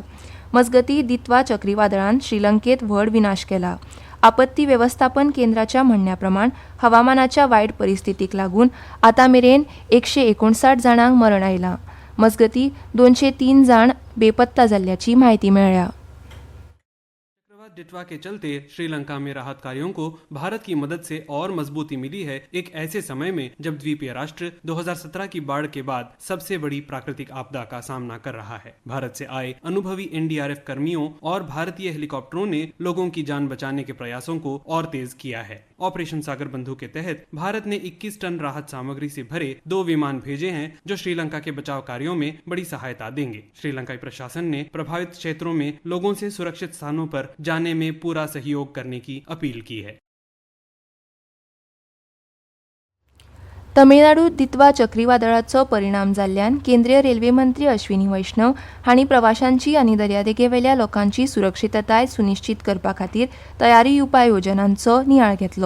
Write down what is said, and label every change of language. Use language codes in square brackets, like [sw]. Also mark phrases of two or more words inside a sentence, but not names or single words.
[kok] मजगतीं दित्वा चक्रीवादळान श्रीलंकेत व्हड विनाश केला. आपत्ती वेवस्थापन केंद्राच्या म्हणण्या प्रमाण हवामानाच्या वायट परिस्थितीक लागून आतां मेरेन 159 जाणांक मरण आयलां. मजगतीं 203 जाण बेपत्ता जाल्ल्याची म्हायती मेळ्ळ्या. [hi] चक्रवात दित्वा के चलते श्रीलंका में राहत कार्यों को भारत की मदद से और मजबूती मिली है, एक ऐसे समय में जब द्वीपीय राष्ट्र 2017 की बाढ़ के बाद सबसे बड़ी प्राकृतिक आपदा का सामना कर रहा है. भारत से आए अनुभवी एनडीआरएफ कर्मियों और भारतीय हेलीकॉप्टरों ने लोगों की जान बचाने के प्रयासों को और तेज किया है. ऑपरेशन सागर बंधु के तहत भारत ने 21 टन राहत सामग्री से भरे 2 विमान भेजे हैं जो श्रीलंका के बचाव कार्यों में बड़ी सहायता देंगे. श्रीलंकाई प्रशासन ने प्रभावित क्षेत्रों में लोगों से सुरक्षित स्थानों पर जाने में पूरा सहयोग करने की अपील की है. [kok] तमिळनाडूत दित्वा चक्रीवादळाचो परिणाम जाल्ल्यान केंद्रीय रेल्वे मंत्री अश्विनी वैष्णव हांणी प्रवाशांची आनी दर्यादेगेवेल्या लोकांची सुरक्षितताय सुनिश्चित करपा खातीर तयारी उपाय येवजणांचो नियाळ घेतलो.